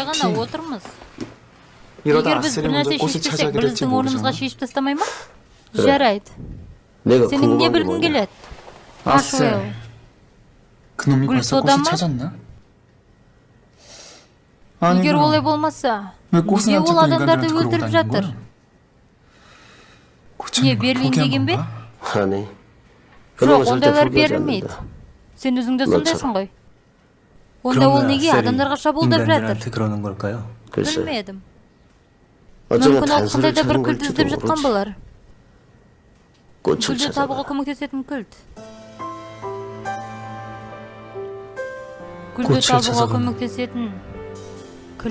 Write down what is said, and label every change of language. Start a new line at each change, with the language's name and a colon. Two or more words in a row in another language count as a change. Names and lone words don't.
Korean: 알다시피
Kazakh: ғана отырмыз.
Korean: 이러다
Kazakh: Егер біз
Korean: 아스를
Kazakh: бір
Korean: 먼저
Kazakh: нәрсе
Korean: 꽃을
Kazakh: шешпесек,
Korean: 찾아게
Kazakh: бір
Korean: 될지
Kazakh: біздің орнымызға
Korean: 모르잖아.
Kazakh: шешіп тастамай ма? Жарайды.
Korean: 내가
Kazakh: Сенің не
Korean: 궁금한 게
Kazakh: білгің
Korean: 뭐냐?
Kazakh: келеді?
Korean: 아스, Ашуэл. 그놈이 굴 벌써 쏟아 꽃을 마? 찾았나?
Kazakh: Егер
Korean: 그럼
Kazakh: олай болмаса,
Korean: 왜 꽃은
Kazakh: неге
Korean: 안
Kazakh: ол
Korean: 찾고
Kazakh: адамдарды
Korean: 인간들한테 그러고
Kazakh: өлтіріп
Korean: 다니는
Kazakh: жатыр?
Korean: 거야?
Kazakh: Не,
Korean: 고창이가 Берлин 포기한
Kazakh: деген бе?
Korean: 건가? 아니.
Kazakh: Жоқ,
Korean: 그놈은 절대
Kazakh: ондайлар
Korean: 포기하지
Kazakh: берілмейді.
Korean: 않는다.
Kazakh: Сен өзіңде
Korean: 맞아.
Kazakh: сондайсың ғой. Онда ол неге адамдарға шабуылдап жатыр?
Korean: 인간들한테 그러는 걸까요? 글쎄.
Kazakh: Білмедім.
Korean: 어쩌면
Kazakh: мүмкін ол
Korean: 단서를
Kazakh: қандай да бір
Korean: 찾는
Kazakh: кілт
Korean: 걸지도
Kazakh: іздеп жатқан
Korean: 모르지.
Kazakh: болар.
Korean: 꽃을
Kazakh: Гүлді табуға
Korean: 찾아봐.
Kazakh: көмектесетін кілт.
Korean: 꽃을
Kazakh: Гүлді табуға
Korean: 찾아가는
Kazakh: көмектесетін кілт?